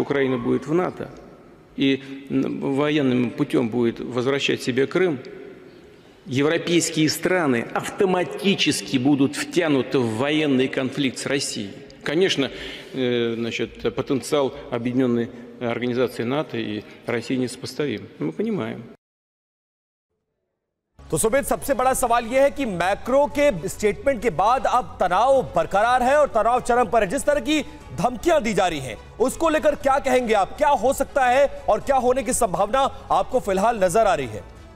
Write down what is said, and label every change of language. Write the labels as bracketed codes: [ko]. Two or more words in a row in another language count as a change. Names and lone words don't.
[ru] Украина будет в НАТО и военным путем будет возвращать себе Крым, европейские страны автоматически будут втянуты в военный конфликт с Россией. Конечно, потенциал объединенной организации НАТО и России несопоставим. Мы понимаем. [hi] तो सुमित, सबसे बड़ा सवाल यह है कि मैक्रो के स्टेटमेंट के बाद अब तनाव बरकरार है और तनाव चरम पर है। जिस तरह की धमकियां दी जा रही हैं, उसको लेकर क्या कहेंगे आप? क्या हो सकता है और क्या होने की संभावना आपको फिलहाल नजर आ रही है?